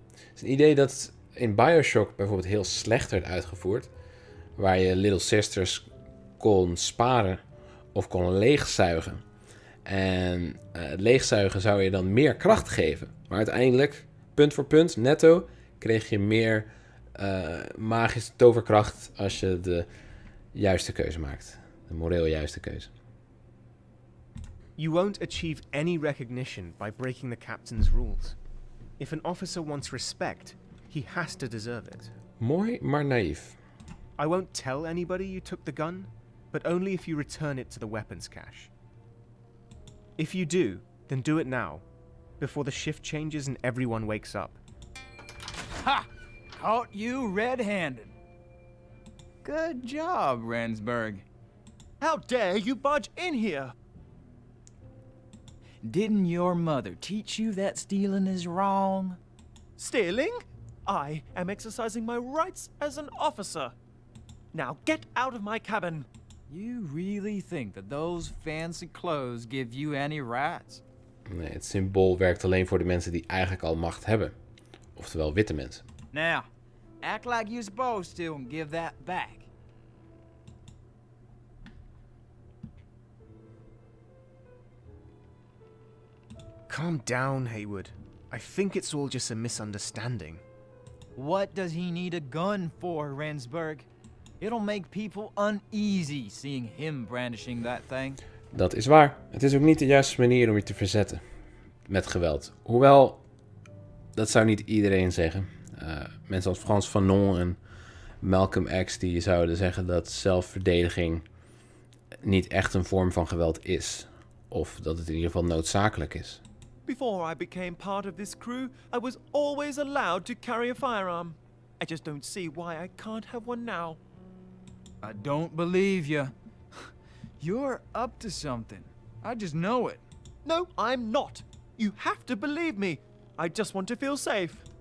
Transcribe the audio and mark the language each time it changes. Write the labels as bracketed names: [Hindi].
[Dutch] Het is een idee dat in BioShock bijvoorbeeld heel slecht werd uitgevoerd, waar je Little Sisters kon sparen of kon leegzuigen. En het leegzuigen zou je dan meer kracht geven. Maar uiteindelijk, punt voor punt, netto, kreeg je meer magische toverkracht als je de juiste keuze maakt. De moreel juiste keuze. [English] You won't achieve any recognition by breaking the captain's rules. If an officer wants respect, he has to deserve it. [Dutch] Mooi, maar naïef. [English] I won't tell anybody you took the gun, but only if you return it to the weapons cache. If you do, then do it now, before the shift changes and everyone wakes up. Ha! Caught you red-handed. Good job, Rensburg. How dare you barge in here? Didn't your mother teach you that stealing is wrong? Stealing? I am exercising my rights as an officer. Now get out of my cabin. You really think that those fancy clothes give you any rights? [Dutch] Nee, het symbool werkt alleen voor de mensen die eigenlijk al macht hebben. Oftewel witte mensen. [English] Now, act like you're supposed to and give that back. Calm down, Haywood. I think it's all just a misunderstanding. What does he need a gun for, Rensburg? It'll make people uneasy seeing him brandishing that thing. [Dutch] Dat is waar. Het is ook niet de juiste manier om je te verzetten met geweld. Hoewel, dat zou niet iedereen zeggen. Mensen als Frans Fanon en Malcolm X die zouden zeggen dat zelfverdediging niet echt een vorm van geweld is. Of dat het in ieder geval noodzakelijk is. [English] Before I became part of this crew, I was always allowed to carry a firearm. I just don't see why I can't have one now. I don't believe you. You're up to something. I just know it. No, I'm not. You have to believe me. I just want to feel safe.